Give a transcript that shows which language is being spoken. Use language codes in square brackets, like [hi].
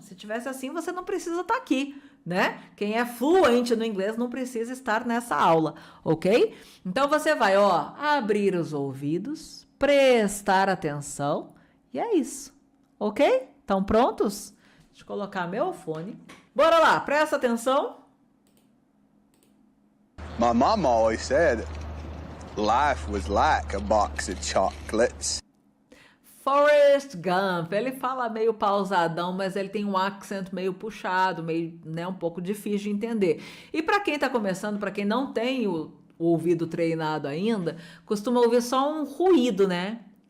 [pt] Se tivesse assim, você não precisa estar aqui, né? Quem é fluente no inglês não precisa estar nessa aula, ok? Então você vai, ó, abrir os ouvidos, prestar atenção e é isso, ok? Estão prontos? Deixa eu colocar meu fone. Bora lá, presta atenção. [en] My mom always said life was like a box of chocolates. Forrest Gump. [pt] Ele fala meio pausadão, mas ele tem um accent meio puxado, meio, né, um pouco difícil de entender. E para quem está começando, para quem não tem o ouvido treinado ainda, costuma ouvir só um ruído, né?